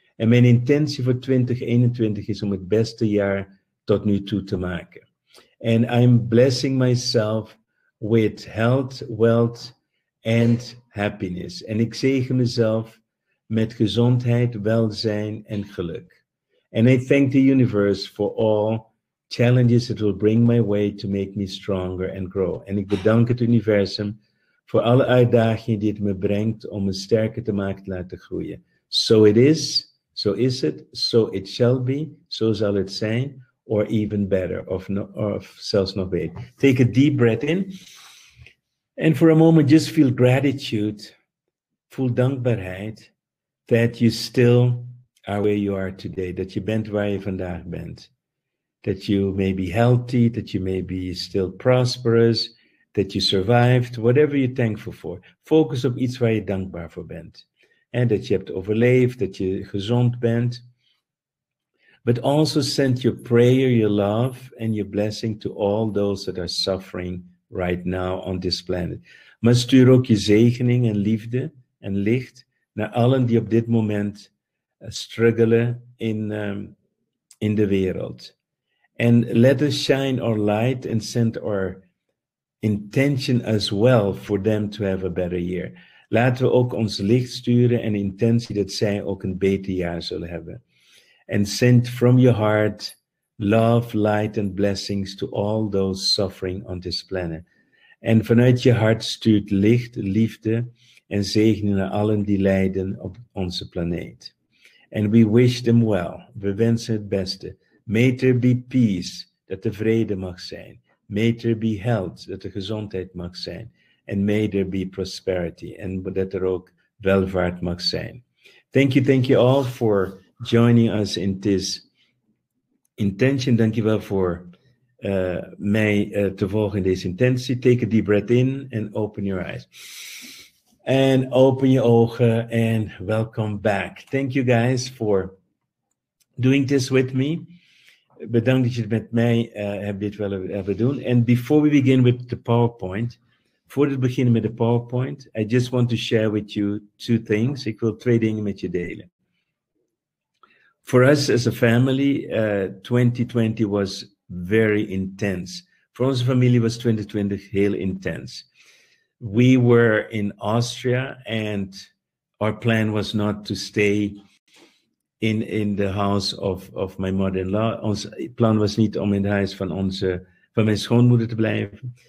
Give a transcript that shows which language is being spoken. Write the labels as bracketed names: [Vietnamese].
[Dutch] En mijn intentie voor 2021 is om het beste jaar tot nu toe te maken. [English] And I'm blessing myself with health, wealth and happiness. [Dutch] En ik zegen mezelf met gezondheid, welzijn en geluk. [English] And I thank the universe for all challenges that will bring my way to make me stronger and grow. [Dutch] En ik bedank het universum voor alle uitdagingen die het me brengt om me sterker te maken te laten groeien. [English] So it is, [Dutch] Zo is het, [English] so it shall be, [Dutch] zo zal het zijn, [English] or even better, [Dutch] of zelfs nog beter. [English] Take a deep breath in. And for a moment, just feel gratitude, [Dutch] voel dankbaarheid, [English] that you still are where you are today, [Dutch] dat je bent waar je vandaag bent. [English] That you may be healthy, that you may be still prosperous, that you survived, whatever you're thankful for. [Dutch] Focus op iets waar je dankbaar voor bent. En dat je hebt overleefd, dat je gezond bent. [English] But also send your prayer, your love, and your blessing to all those that are suffering right now on this planet. [Dutch] Maar stuur ook je zegening en liefde en licht naar allen die op dit moment struggelen in de wereld. [English] And let us shine our light and send our intention as well for them to have a better year. [Dutch] Laten we ook ons licht sturen en intentie dat zij ook een beter jaar zullen hebben. [English] And send from your heart love, light and blessings to all those suffering on this planet. [Dutch] En vanuit je hart stuurt licht, liefde en zegen naar allen die lijden op onze planeet. [English] And we wish them well. [Dutch] We wensen het beste. [English] May there be peace, [Dutch] dat er vrede mag zijn. [English] May there be health, [Dutch] dat er gezondheid mag zijn. [English] And may there be prosperity, [Dutch] en dat er ook welvaart mag zijn. [English] Thank you all for joining us in this intention. [Dutch] Dank je wel voor mij te volgen in deze intentie. [English] Take a deep breath in and open your eyes. And [Dutch] open je ogen [English] and welcome back. Thank you guys for doing this with me. [Dutch] Bedankt dat je het met mij hebt dit willen doen. [English] And before we begin with the PowerPoint, [Dutch] voordat we beginnen met de PowerPoint, [English] I just want to share with you two things. [Dutch] Ik wil twee dingen met je delen. [English] For us as a family, 2020 was very intense. [Dutch] Voor onze familie was 2020 heel intens. [English] We were in Austria and our plan was not to stay in the house of my mother-in-law. [Dutch] Ons plan was niet om in het huis van mijn schoonmoeder te blijven.